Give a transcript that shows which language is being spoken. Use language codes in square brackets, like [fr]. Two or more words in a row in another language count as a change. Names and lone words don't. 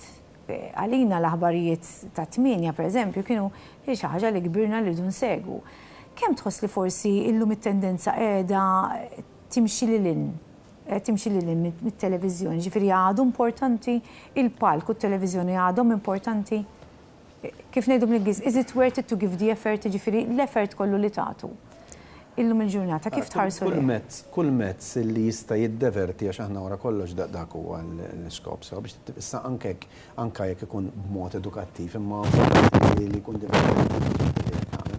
[mt] Għalina l-aħbarijiet ta' 8 pereżempju kienu xi ħaġa li kbirna li dun segu. Kemm tħoss li forsi illum it-tendenza qiegħda timxi lil mit-televiżjoni, ġifieri għadu importanti il-palk u t-televiżjoni għadhom importanti. Kif ngħidu bl-Ingliż, [en] is it worth it to give the effort, [mt] ġifieri l-effort kollu li tagħtu. Illum il-ġurnata, kif tħarsu kull mezz li jista' jiddeverti għax aħna wara kollox dak huwa l-iskop sew biex issa anke jekk ikun b'mod edukattiv imma li jkun divertenti.